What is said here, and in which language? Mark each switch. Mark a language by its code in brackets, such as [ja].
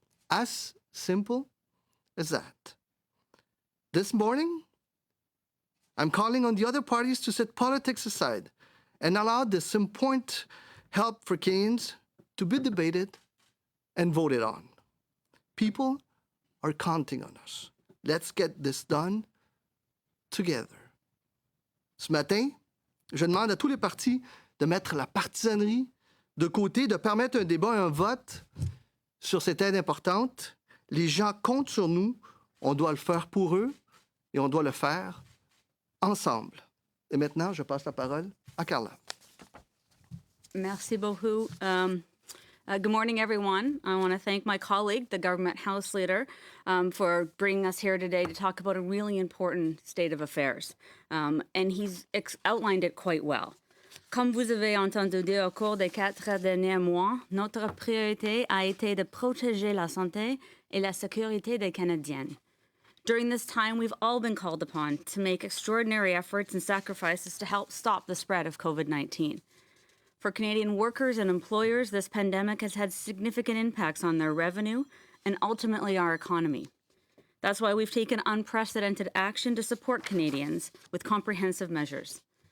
[en] As simple as that. This morning, I'm calling on the other parties to set politics aside and allow this important help for Canadians to be debated and voted on. People are counting on us. Let's get this done together. [fr] Ce matin, je demande à tous les partis de mettre la partisanerie de côté, de permettre un débat et un vote sur cette aide importante. Les gens comptent sur nous. On doit le faire pour eux et on doit le faire ensemble. Et maintenant, je passe la parole à Carla. Merci beaucoup. [en] Good morning, everyone. I want to thank my colleague, the Government House Leader, for bringing us here today to talk about a really important state of affairs. And he's outlined it quite well. [fr] Comme vous avez entendu dire au cours des 4 derniers mois, notre priorité a été de protéger la santé et la sécurité des Canadiens. [en] During this time, we've all been called upon to make extraordinary efforts and sacrifices to help stop the spread of COVID-19. For Canadian workers and employers, this pandemic has had significant impacts on their revenue and ultimately our economy. That's why we've taken unprecedented action to support Canadians with comprehensive measures.